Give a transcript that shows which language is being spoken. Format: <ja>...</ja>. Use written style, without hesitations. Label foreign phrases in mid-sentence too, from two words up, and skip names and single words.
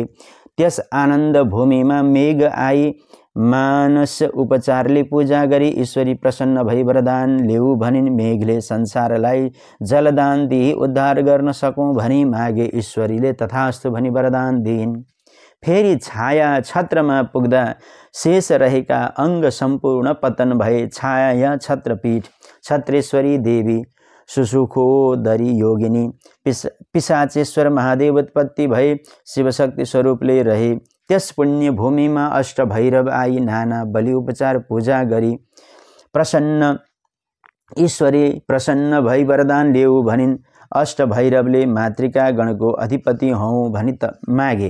<ne>त्यस आनन्द भूमिमा मेघ आई मानस उपचारले पूजा गरी ईश्वरी प्रसन्न भई वरदान ल्याऊ भनिन्। मेघले संसारलाई जलदान दिई उद्धार गर्न सकौँ भनी मागे। ईश्वरीले तथास्तु भनी वरदान दिइन्। फेरि छाया छत्रमा पुग्दा शेष रहेका अङ्ग सम्पूर्ण पतन भए। छाया छत्रपीठ छत्रेश्वरी देवी सुसुखोदरी योगिनी पिशाचेश्वर महादेव उत्पत्ति भए शिवशक्ति स्वरूपले रहे। त्यस पुण्य भूमिमा अष्टभैरव आई नाना बलि उपचार पूजा गरी प्रसन्न ईश्वरी प्रसन्न भई वरदान ल्याऊ भनिन्। अष्ट भैरवले मातृका गणको अधिपति हौँ भनी मागे।</ne>